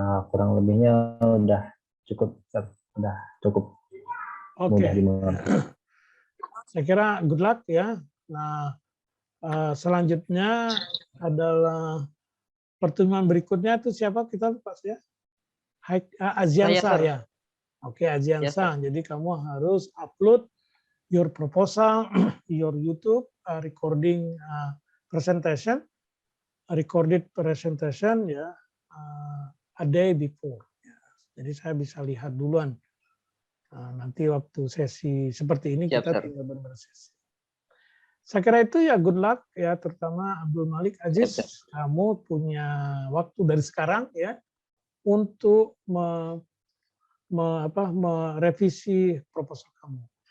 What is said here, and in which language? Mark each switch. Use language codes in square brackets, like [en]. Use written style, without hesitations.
[id] Kurang lebihnya udah cukup, udah cukup mudah dimengerti. Saya kira [en] good luck [id] ya. Nah, selanjutnya adalah pertemuan berikutnya itu siapa kita Pak ya? Aziansa ya. Oke, Aziansa. Jadi kamu harus [en] upload your proposal, your YouTube recording presentation, recorded presentation ya a day before. [id] Ya. Jadi saya bisa lihat duluan. Nanti waktu sesi seperti ini kita tinggal bersesi. Saya kira itu ya [en] good luck [id] ya, terutama Abdul Malik Aziz, kamu punya waktu dari sekarang ya untuk merevisi proposal kamu.